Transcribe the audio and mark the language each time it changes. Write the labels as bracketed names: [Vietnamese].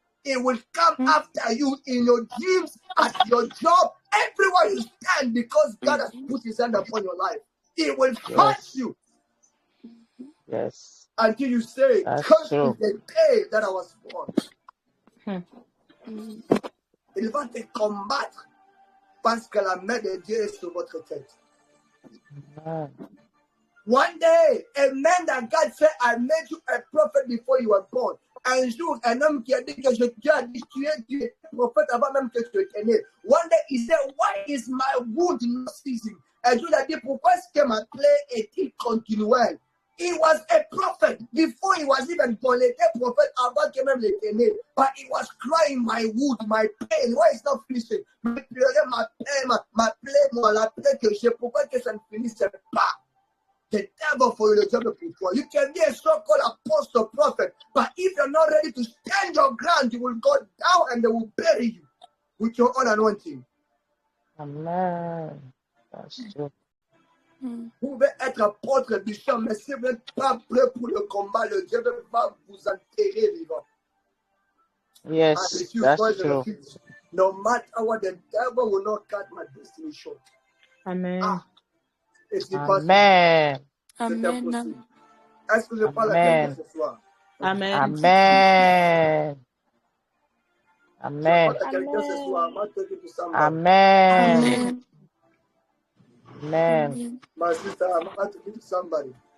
[English] It will come after you in your dreams, at your job, everywhere you stand, because God has put his hand upon your life. It will fight you. Yes. Until you say, "Curse is the day that I was born." [French] Il va te combattre parce que la main de Dieu est sur votre tête. [English] One day, a man that God said, "I made you a prophet before you were born." [French] Un jour, un homme qui a dit que Dieu a dit tu es prophète avant même que tu étais né. [English] One day, he said, "Why is my wound not ceasing?" [French] Un jour, il a dit, pourquoi est-ce que ma plaie est-il continuelle? [English] He was a prophet before he was even born. [French] Il était prophète avant que même il était né. [English] But he was crying, my wound, my pain. Why is not finishing? [French] Je pleurais ma paix, ma plaie, moi, la plaie que j'ai. Pourquoi que ça ne finisse pas? [English] The devil for you, the devil for you. You can be a so-called apostle prophet, but if you're not ready to stand your ground, you will go down and they will bury you with your own anointing. Amen. That's true. [French] Vous pouvez être apôtre, bishop, mais si vous n'êtes pas prêt pour le combat, le diable va vous enterrer vivant. [English] Yes, that's true. No matter what, the devil will not cut my destiny short. Amen. Amen. Amen. [French] Est-ce que je parle à quelqu'un ce soir? [English] Amen. Amen. Amen. [French] Je parle à quelqu'un ce soir. [English] Amen. Amen. My sister, I'm about to give somebody.